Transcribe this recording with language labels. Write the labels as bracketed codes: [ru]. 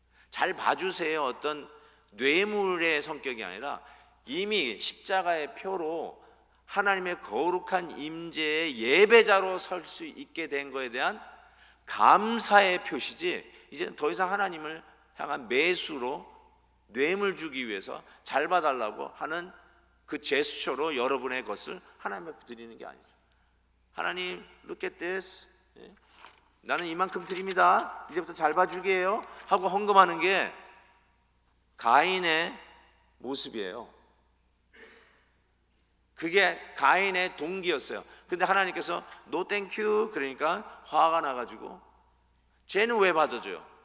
[ko] 잘 봐주세요 어떤 뇌물의 성격이 아니라 이미 십자가의 표로 하나님의 거룩한 임재의 예배자로 설 수 있게 된 것에 대한 감사의 표시지, 이제 더 이상 하나님을 향한 매수로 뇌물 주기 위해서 잘 봐달라고 하는 그 제스처로 여러분의 것을 하나님 앞에 드리는 게 아니죠. [en] 하나님, look at this. [ko] 나는 이만큼 드립니다. 이제부터 잘 봐주게요 하고 헌금하는 게 가인의 모습이에요. 그게 가인의 동기였어요. 근데 하나님께서 노 땡큐 그러니까 화가 나가지고 쟤는 왜 받아줘요?